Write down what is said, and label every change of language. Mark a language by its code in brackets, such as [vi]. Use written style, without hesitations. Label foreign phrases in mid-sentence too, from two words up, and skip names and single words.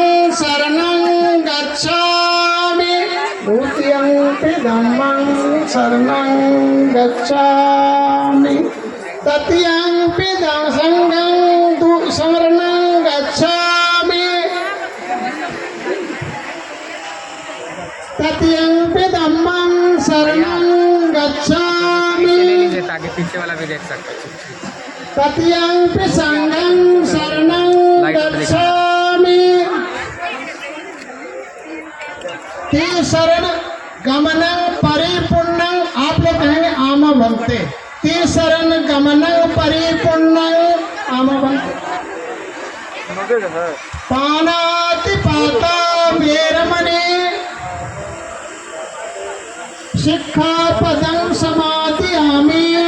[pi] शरणं गच्छामि, द्वितीयंपि धम्मं शरणं गच्छामि तत्यंपि संघं शरणं गच्छामि तत्यंपि धम्मं शरणं गच्छामि [hi] ताकि पीछे वाला भी देख सकते हैं। [pi] तत्यंपि संघं शरणं गच्छामि शरण गमनं परिपूर्णं [hi] आप लोग कहेंगे [pi] आम भक्ते शरण गमनं परिपूर्णं आम भक्ते पानातिपाता वेरमणि शिक्षापदं समादयामि